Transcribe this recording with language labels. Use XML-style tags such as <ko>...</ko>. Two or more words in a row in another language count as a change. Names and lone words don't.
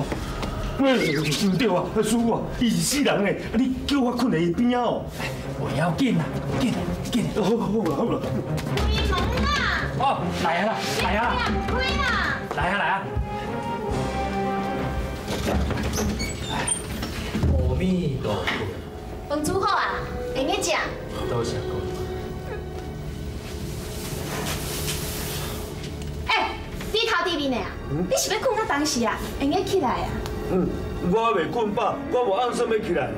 <nan>喂，唔对啊，师傅啊，伊是死人诶，你叫我困在伊边仔哦。不要紧啦，紧。好啦。开门啊！哦，来啊啦，来啊啦！开啦！来啊！ 阿弥陀佛。饭煮好啊，会用食。多谢公。低头低面的啊！你是要困到当时啊？会用起来啊？我还袂困饱，我无按算要起来啦。</nan>